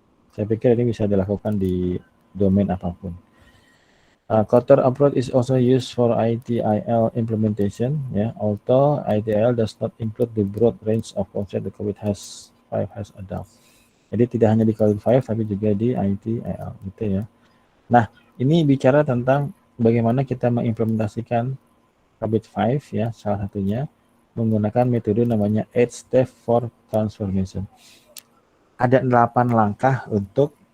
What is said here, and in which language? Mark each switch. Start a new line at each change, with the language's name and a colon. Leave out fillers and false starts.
Indonesian: Saya pikir ini bisa dilakukan di domain apapun.
English: Kotter approach is also used for ITIL implementation ya, although ITIL does not include the broad range of concept the COVID-5 has adopted.
Indonesian: Jadi tidak hanya di COVID-5 tapi juga di ITIL gitu ya. Nah, ini bicara tentang bagaimana kita mengimplementasikan COVID-5 ya, salah satunya menggunakan metode namanya 8 step for transformation. Ada 8 langkah untuk